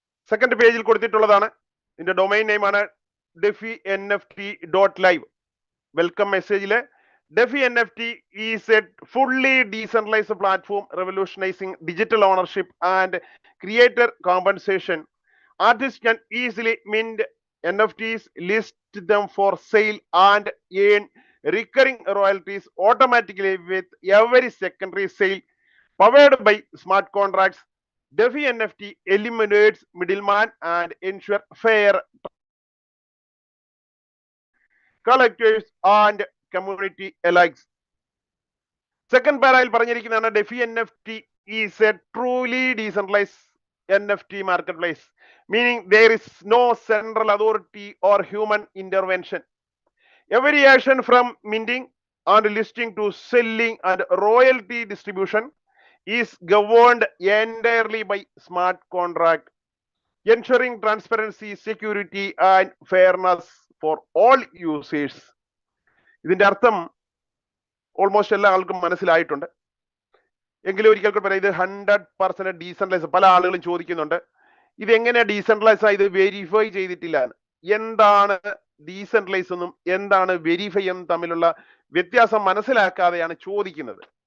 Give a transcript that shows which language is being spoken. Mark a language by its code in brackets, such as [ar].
[ml] Second പേജിൽ കൊടുത്തിട്ടുള്ളതാണ്. ഇതിന്റെ domain name ആണ് DefiNFT.live. [en] Welcome മെസ്സേജില് DeFi NFT is a fully decentralised platform revolutionising digital ownership and creator compensation. Artists can easily mint NFTs, list them for sale and earn recurring royalties automatically with every secondary sale. Powered by smart contracts, DeFi NFT eliminates middleman and ensure fair collectors and community alike. Second parallel [ml] പറഞ്ഞിരിക്കുന്നതാണ് [en] DeFi NFT is a truly decentralized NFT marketplace, meaning there is no central authority or human intervention. Every action from minting and listing to selling and royalty distribution is governed entirely by smart contract, ensuring transparency, security and fairness for all users. [ml] ഇതിന്റെ അർത്ഥം almost എല്ലാ ആൾക്കും മനസ്സിലായിട്ടുണ്ട്. എങ്കിലും ഒരിക്കൽ പറയാം, ഇത് 100% decentralise. പല ആളുകളും ചോദിക്കുന്നുണ്ട്, ഇത് എങ്ങനെയാ ഡീസെൻട്രലൈസ് ആയത്, വെരിഫൈ ചെയ്തിട്ടില്ല. എന്താണ് ഡീസെൻട്രലൈസ് എന്നും എന്താണ് വെരിഫൈ എന്നും തമ്മിലുള്ള വ്യത്യാസം മനസ്സിലാക്കാതെയാണ് ചോദിക്കുന്നത്.